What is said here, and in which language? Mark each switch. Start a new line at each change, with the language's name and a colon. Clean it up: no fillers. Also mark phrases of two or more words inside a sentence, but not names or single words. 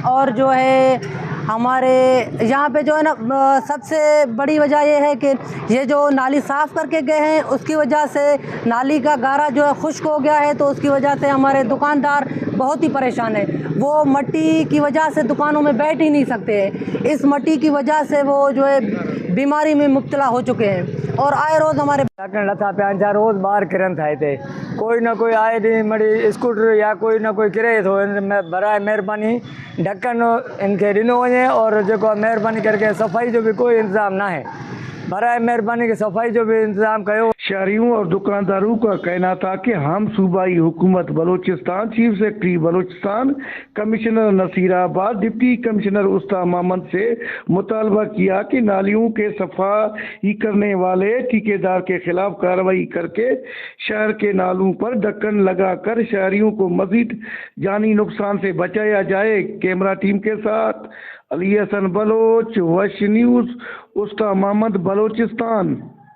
Urdu: اور جو ہے ہمارے یہاں پہ جو ہے نا، سب سے بڑی وجہ یہ ہے کہ یہ جو نالی صاف کر کے گئے ہیں، اس کی وجہ سے نالی کا گارا جو ہے خشک ہو گیا ہے، تو اس کی وجہ سے ہمارے دکاندار بہت ہی پریشان ہے. وہ مٹی کی وجہ سے دکانوں میں بیٹھ ہی نہیں سکتے ہیں. اس مٹی کی وجہ سے وہ جو ہے بیماری میں مبتلا ہو چکے ہیں. اور آئے روز ہمارے
Sindhi: لٿا پيا روز ٻار ڪرن ٿا هتي. ڪوئي نه ڪوئي آئي ڏينهن مڙي اسڪوٽر يا ڪوئي نه ڪوئي ڪري ٿو. برائي مهرباني ڍڪڻ انهن کي ڏنو وڃي ۽ جيڪو مهرباني ڪري صفائي جو به ڪوئي انتظام نه آهي. برائي مهرباني ڪي صفائي جو به انتظام ڪيو.
Urdu: شہریوں اور دکانداروں کا کہنا تھا کہ ہم صوبائی حکومت بلوچستان، چیف سیکرٹری بلوچستان، کمشنر نصیرآباد، ڈپٹی کمشنر استا محمد سے مطالبہ کیا کہ نالیوں کے صفائی کرنے والے ٹھیکیدار کے خلاف کارروائی کر کے شہر کے نالوں پر ڈھکن لگا کر شہریوں کو مزید جانی نقصان سے بچایا جائے.
English: camera team
Urdu: کے ساتھ علی حسن بلوچ، وش نیوز، استا محمد بلوچستان.